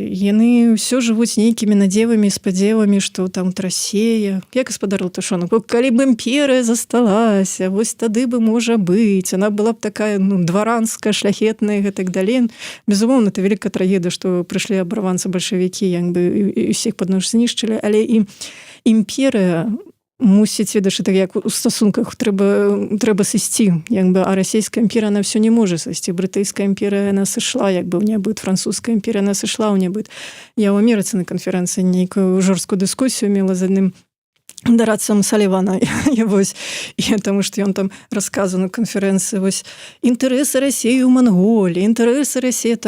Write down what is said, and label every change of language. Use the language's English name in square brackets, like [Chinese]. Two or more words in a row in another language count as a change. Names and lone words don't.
[Belarusian] Яны ўсё жывуць нейкімі надзевамі, спадзевамі, што там Расія, як гаспадар Галатышонак, калі б імперыя засталася, вось тады бы, можа быць, яна была б такая, ну, дваранская, шляхетная, гэтак далей. Безумоўна, это вялікая трагедыя, што прыйшлі абарванцы бальшавікі, як бы, і ўсіх пад нож знішчылі, але і імперыя мусіць, ведаеш, так як у стасунках трэба сысці, як бы, а расійская імперія, [Russian] она все [Belarusian] не можа сысці. Брытыйская імперія, она сышла, як бы, ў нябыт, французская імперія, она сышла ў нябыт. Я ў Амерыцы на канферэнцыі нейкую жорсткую дыскусію мела з адным дарадцам Салівана, тому што ён там расказваў на канферэнцыі, вось, інтарэсы Расіі ў Манголіі, інтарэсы Расіі там.